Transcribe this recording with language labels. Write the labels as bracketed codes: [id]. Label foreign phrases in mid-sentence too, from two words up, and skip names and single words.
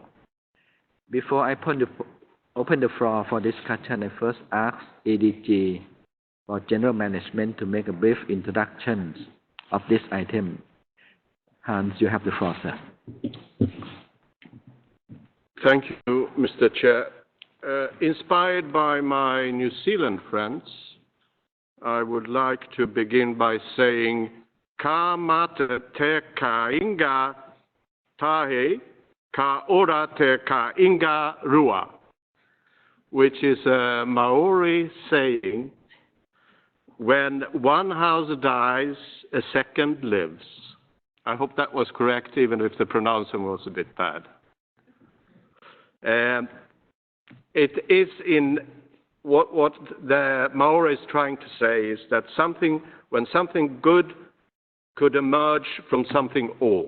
[en] Before I open the floor for discussion, I first ask ADG for General Management to make a brief introduction of this item. Hans, you have the floor, sir. Thank you, Mr. Chair. Inspired by my New Zealand friends, I would like to begin by saying [mi] Ka mata te ka inga tahe, ka ora te ka inga rua, [en] which is a Maori saying, when one house dies, a second lives. I hope that was correct, even if the pronunciation was a bit bad. It is in what the Maori is trying to say is that when something good could emerge from something old.